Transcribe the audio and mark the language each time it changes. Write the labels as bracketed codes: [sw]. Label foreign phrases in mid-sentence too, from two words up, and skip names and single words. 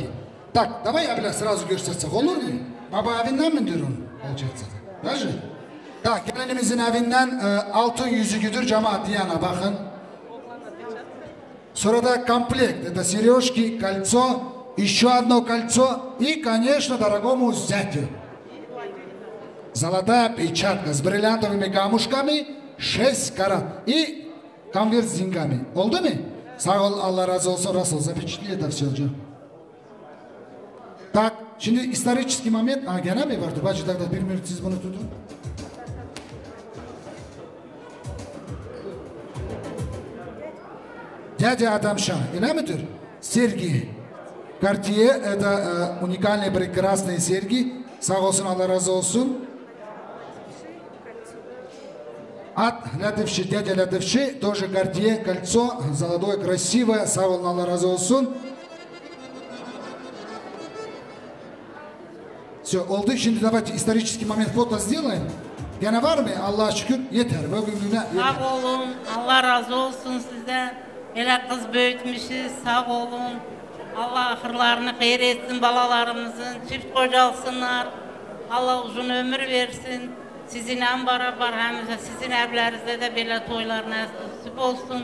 [ru] Так, давай я, бля, сразу [tr] göstersek olur mu? Baba evinden mi diyorsun? Olacaksın. Değil mi? Так, gelinimizin evinden altın yüzüğüdür cemaat yana bakın. Sonra da комплект. [ru] Это сережки, кольцо, еще одно кольцо и, конечно, дорогому зятю. Золотая печатка с бриллиантовыми камушками 6 карат и конверт с деньгами. [tr] Oldu mu? Sağ ol, Allah razı olsun, Rasul. [ru] Запечатли это все же. Так, şimdi исторический момент. [tr] Gene mi vardı? Bacı da bir minut siz bunu tutun. [ru] Дядя Адамша, или митер? Серьги. Cartier, это уникальные, прекрасные серьги. [tr] Sağ olsun, Allah razı olsun. [ru] От Лятывши, дядя Лятывши, тоже Cartier, кольцо, золотое, красивое. [tr] Sağ olun, Allah razı olsun. [ru] Все, oldu. Şimdi давайте исторический момент фото сделаем. [tr] Gene var mı? Allah'a şükür yeter. Bugününe yeter. Sağ olun, Allah razı olsun size. Elə kız büyütmüşüz, sağ olun. Allah ahırlarını hayır etsin balalarımızın, çift kocalsınlar. Allah uzun ömür versin. Sizinle beraber hem de sizin evlerinizde de böyle toylar nasip olsun.